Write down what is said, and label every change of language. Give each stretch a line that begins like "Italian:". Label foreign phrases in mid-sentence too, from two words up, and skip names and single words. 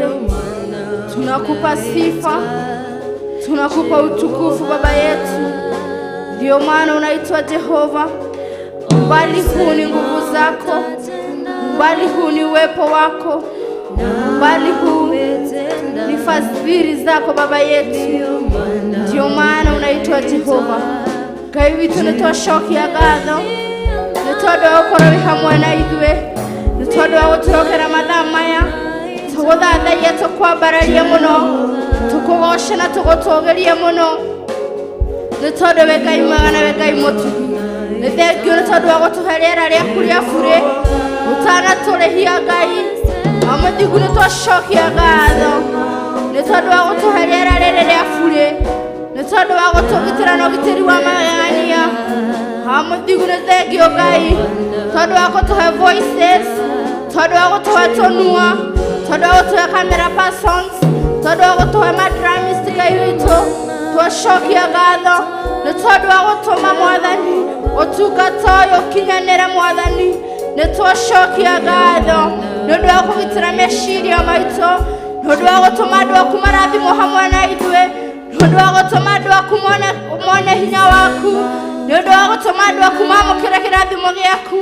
Swahili: Tunakupa sifa, tunakupa utukufu Baba yetu. Ndio maana unaitwa Jehova. Mbali huu ni nguvu zako, mbali huu ni uwepo wako, bali huu ni fadhili zako Baba yetu, ndio maana unaitwa Jehova.
Kikuyu: Ngai witũ nĩtwacokia ngatho nĩ tondũ wa gũkorwo wĩ hamwe na ithuĩ, nĩ tondũ wa gũtũrokera mathaa maya, tũgũthathaiya tũkwambararia mũno, tũkũgoca na tũgũtũũgĩria mũno, nĩ tondũ wĩ Ngai mwega na wĩ Ngai mũtugi. Nĩ thengiũ nĩ tondũ wa gũtũhe rĩera rĩaku rĩa burĩ ũtanatũrĩhia Ngai. Amũthingu nĩtwacokia ngatho nĩ tondũ wa gũtũhe rĩera rĩrĩ rĩa burĩ, nĩ tondũ wa gũtũgitĩra na ũgitĩri wa magegania. Amũthingu nĩ thengiũ Ngai tondũ wa gũtũhe voices, tondũ wa gũtũhe tũnua, tondũ wa gũtũhe
English: camera persons,
Kikuyu: tondũ wa gũtũhe madramist. Ngai witũ twacokia ngatho nĩ tondũ wa gũtũma Mwathani ũtungata ũyũ ũkinyanĩre Mwathani. Nĩtwacokia ngatho nĩ ũndũ wa kũgitĩra meciria maitũ, nĩ ũndũ wa gũtũma andũ aku marathimwo hamwe na ithuĩ, nĩ ũndũ wa gũtũma andũ aku mone hinya waku, nĩ ũndũ wa gũtũma andũ aku mamũkĩre kĩrathimo gĩaku.